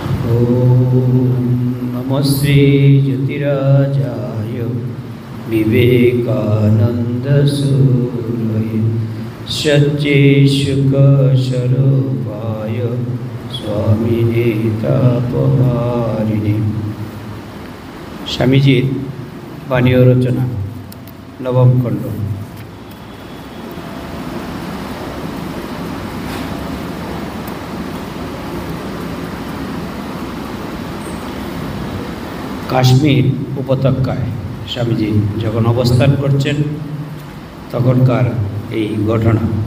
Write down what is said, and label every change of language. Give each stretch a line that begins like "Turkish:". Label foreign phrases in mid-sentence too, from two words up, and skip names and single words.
Sanskrit: ओम नमः श्री ज्योतिराजाय विवेकानंद सूरये सच्चिदानंदस्वरूपाय स्वामिने तापहारिणे।
Bangla: স্বামীজীর বাণী রচনা নবম খণ্ড। কাশ্মীর উপত্যকায় স্বামীজি যখন অবস্থান করছেন তখনকার এই ঘটনা।